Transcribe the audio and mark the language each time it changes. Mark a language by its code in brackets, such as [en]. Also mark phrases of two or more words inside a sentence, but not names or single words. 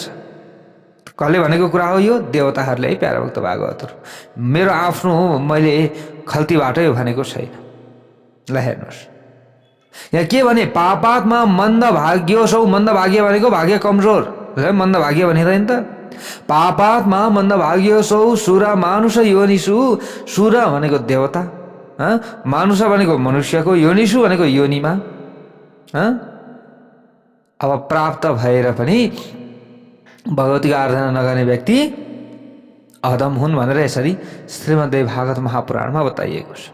[ne] कसले भनेको कुरा हो यो? देवताहरूले, प्यारा भक्त भागवतहरू। मेरो आफ्नो मैले खल्तीबाटै भनेको छैन। ल हेर्नुहोस्, यहाँ के भने? [sa] पापात्मा मन्द भाग्योसौ। मन्द भाग्य [ne] भनेको भाग्य कमजोर, [sa] मन्द भाग्य [ne] भनिँदैन त। [sa] पापात्मा मन्द भाग्योसौ सुर मानुष योनिषु। [ne] सुर भनेको देवता, मानुष भनेको मनुष्यको, योनिषु भनेको योनिमा। अब प्राप्त भएर पनि भगवतीको आराधना नगर्ने व्यक्ति अधम हुन् भनेर यसरी श्रीमद्देवी भागवत महापुराणमा बताइएको छ।